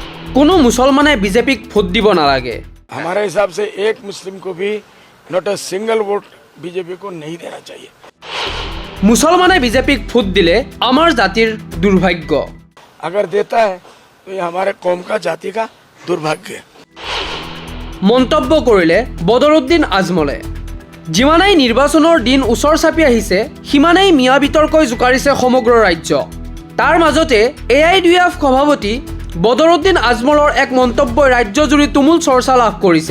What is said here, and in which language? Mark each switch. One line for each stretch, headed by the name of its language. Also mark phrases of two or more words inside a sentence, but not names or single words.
Assamese: কোনো মুছলমানে বিজেপিক ভোট দিব নালাগে।
Hindi: हमारे हिसाब से एक मुस्लिम को भी
English: not a single vote
Hindi: बीजेपी को नहीं देना चाहिए।
Assamese: মুছলমানে বিজেপিক ভোট দিলে আমাৰ জাতিৰ দুৰ্ভাগ্য।
Hindi: अगर देता है तो ये हमारे कौम का जाति का दुर्भाग्य है।
Assamese: মন্তব্য কৰিলে বদৰুদ্দিন আজমলে। যিমানেই নিৰ্বাচনৰ দিন ওচৰ চাপি আহিছে সিমানেই মিয়া বিতৰ্কই জোকাৰিছে সমগ্ৰ ৰাজ্য। তাৰ মাজতে AIUDF সভাপতি বদৰুদ্দিন আজমলৰ এক মন্তব্যই ৰাজ্যজুৰি তুমুল চৰ্চা লাভ কৰিছে।